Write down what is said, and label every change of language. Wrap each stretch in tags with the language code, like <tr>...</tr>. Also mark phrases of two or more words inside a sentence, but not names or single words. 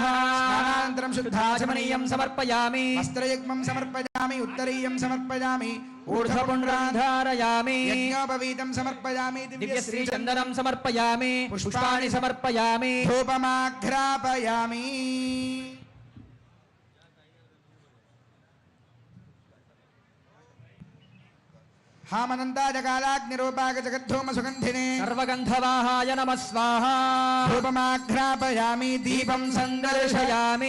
<sa>స్నానానంతరం शुद्धाचमनीयं समर्पयामि वस्त्रयुग्मं समर्पयामि उत्तरीयं समर्पयामि ऊर्ध्वपुण्ड्रान् धारयामि यज्ञोपवीतं समर्पयामि दिव्यश्री चन्दनं समर्पयामि पुष्पाणि समर्पयामि ధూపమాఘ్రాపయామి हामनन्ताजकालाग्निरूपाक जगद्धूमसुगन्धिने सर्वगन्धवाहाय नमः स्वाहा धूपमाघ्रापयामि दीपं सन्दर्शयामि</sa>